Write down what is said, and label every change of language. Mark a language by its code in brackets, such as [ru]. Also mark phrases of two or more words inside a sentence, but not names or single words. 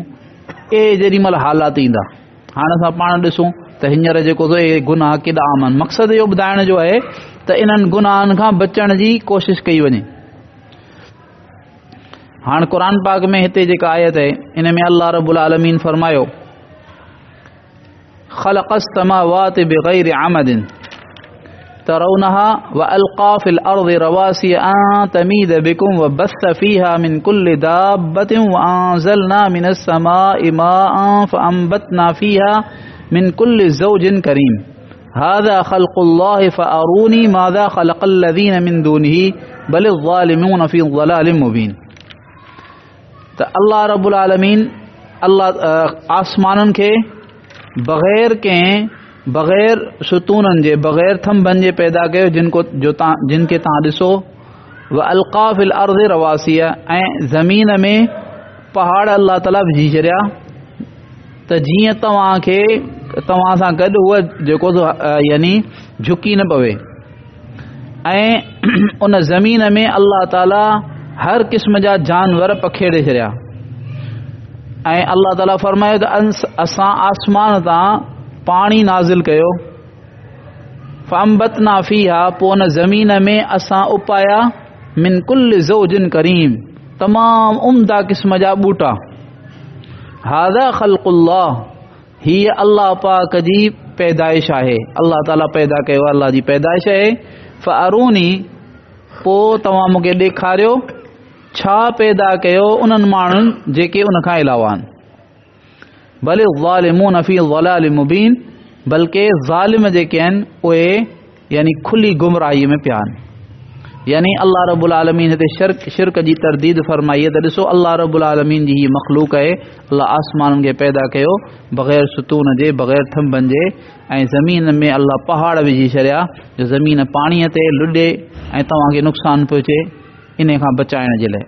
[sd] ए जेॾी महिल हालात ईंदा, हाणे असां पाण ॾिसूं त हींअर जेको इहे गुनाह केॾा आम आहिनि। मक़सदु इहो ॿुधाइण जो आहे त इन्हनि गुनाहनि खां बचण जी कोशिशि कई वञे। हाणे क़ुर पाक में हिते जेका आयत आहे इन में अल्लाह [ar] رب العالمين [sd] फरमायो [ar] خلق السماوات بغير عمد ترونها و ألقى في الأرض رواسي أن تميد بكم و بث فيها من كل دابة و أنزلنا من السماء ماء فأنبتنا فيها من كل زوج كريم هذا خلق الله فأروني ماذا خلق الذين من دونه بل الظالمون في ضلال مبين. [sd] त अल्लाह [ar] رب العالمين [sd] अल्लाह आसमाननि खे बग़ैर सुतूननि जे बग़ैर थंभनि जे पैदा कयो जिनखे तव्हां ॾिसो। [ar] و ألقى في الأرض رواسي [sd] ऐं ज़मीन में पहाड़ अल्लाह ताला विझी छॾिया त जीअं तव्हां सां गॾु उहा जेको यानी झुकी न पवे। ऐं उन ज़मीन में अल्लाह ताला हर क़िस्म जा जानवर पखेड़े छॾिया। ऐं अल्लाह ताला फरमायो त असां आसमान तां पाणी नाज़िल कयो [ar] فأنبتنا فيها [sd] पोइ उन ज़मीन में असां उपाया [ar] من كل زوج كريم [sd] तमामु उम्दा क़िस्म जा ॿूटा। [ar] هذا خلق الله [sd] हीअ अल्लाह पाक जी पैदाइश आहे। अल्लाह ताला पैदा कयो, अल्लाह जी पैदाइश आहे। फ़अरूनी पोइ तव्हां मूंखे ॾेखारियो छा पैदा कयो उन्हनि माण्हुनि जेके उन खां अलावा आहिनि। [ar] بل الظالمون في ضلال مبين [sd] बल्कि ज़ालिम जेके आहिनि उहे यानी खुली गुमराही में पिया आहिनि। यानी अल्लाह [ar] رب العالمين [sd] हिते शिरक जी तरदीद फरमाई है। त ॾिसो अल्लाह [ar] رب العالمين [sd] जी हीअ मख़लूक आहे। अल्लाह आसमाननि खे पैदा कयो बग़ैर सुतून जे बग़ैर थंभनि जे ऐं ज़मीन में अल्लाह पहाड़ विझी छॾिया जो ज़मीन पाणीअ ते लुॾे ऐं तव्हांखे नुक़सानु पहुचे इन खां बचाइण जे लाइ।